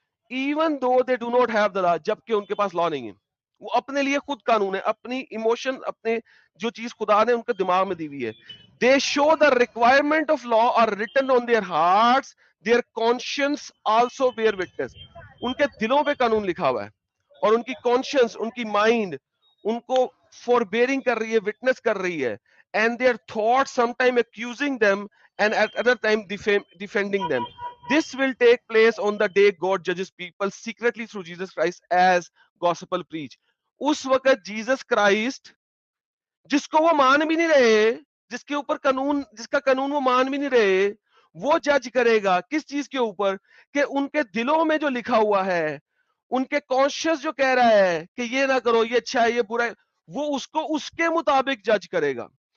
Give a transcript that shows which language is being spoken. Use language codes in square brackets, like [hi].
[en] even though they do not have the law, [hi] जबकि उनके पास law नहीं है, वो अपने लिए खुद कानून है. अपनी इमोशन, अपने जो चीज खुदा ने उनके दिमाग में दी हुई है. [en] They show the requirement of law are written on their hearts, their conscience also bear witness. [hi] उनके दिलों पे कानून लिखा हुआ है और उनकी कॉन्शियंस, उनकी माइंड उनको forbearing कर रही है, विटनेस कर रही है. [en] And their thoughts sometime accusing them and at other time defending them. This will take place on the day God judges people secretly through Jesus Christ as gospel preach. [hi] उस वक्त Jesus Christ, जिसको वो मान भी नहीं रहे, जिसके ऊपर कानून, जिसका कानून वो मान भी नहीं रहे, वो जज करेगा किस चीज के ऊपर, कि उनके दिलों में जो लिखा हुआ है, उनके कॉन्शियस जो कह रहा है कि ये ना करो, ये अच्छा है, ये बुरा है, वो उसको उसके मुताबिक जज करेगा.